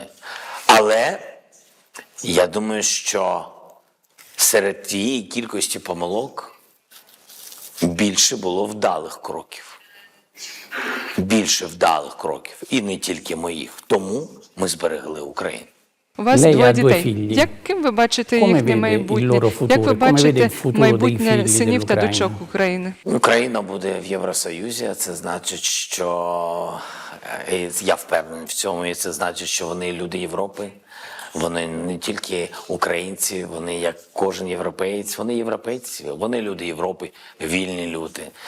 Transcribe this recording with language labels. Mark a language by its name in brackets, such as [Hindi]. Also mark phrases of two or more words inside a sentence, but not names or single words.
[Ukrainian] Але я думаю, що серед тієї кількості помилок більше було вдалих кроків. Більше вдалих кроків. І не тільки моїх. Тому ми зберегли Україну. У вас [Italian] Lei [Ukrainian] двоє [Italian] ha due [Ukrainian] дітей. [Italian] figli. [Ukrainian] Яким ви бачите [Italian] Come [Ukrainian] їхнє [Italian] vede il [Ukrainian] майбутнє? [Italian] loro [Ukrainian] Як [Italian] futuro? [Ukrainian] ви [Italian] Come vede [Ukrainian] бачите [Italian] il futuro dei [Ukrainian] майбутнє [Italian] figli [Ukrainian] синів та [Italian] dell'Ucraina? [Ukrainian] дочок України? Україна буде в Євросоюзі, а це значить, що я впевнений в цьому, і це значить, що вони люди Європи. Вони не тільки українці, вони як кожен європеєць, вони європейці, вони люди Європи, вільні люди.